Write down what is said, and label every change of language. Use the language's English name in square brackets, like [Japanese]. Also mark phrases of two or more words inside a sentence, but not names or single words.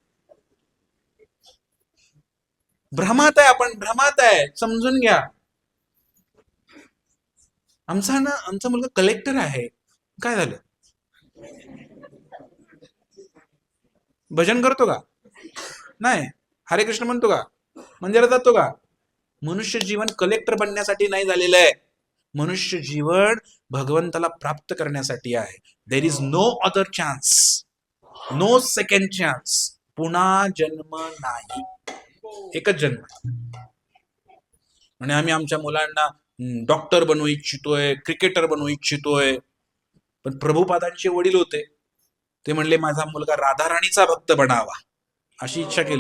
[Marathi] भ्रमात आहे आपण, भ्रमात आहे, समजून घ्या. आमचा मुलगा कलेक्टर आहे. काय झालं? भजन करतो का? नाही. हरे कृष्ण म्हणतो का? मंदिरात जातो का? मनुष्य जीवन कलेक्टर बनण्यासाठी नाही झालेलं आहे. मनुष्य जीवन भगवंताला प्राप्त करण्यासाठी आहे. [English] There is no other chance, no second chance. [Marathi] पुन्हा जन्म नाही, एकच जन्म. आणि आम्ही आमच्या मुलांना डॉक्टर बनवू इच्छितोय, क्रिकेटर बनवू इच्छितोय. पण प्रभुपादांचे वडील होते, ते म्हणले माझा मुलगा राधाराणीचा भक्त बनावा, अशी इच्छा केली.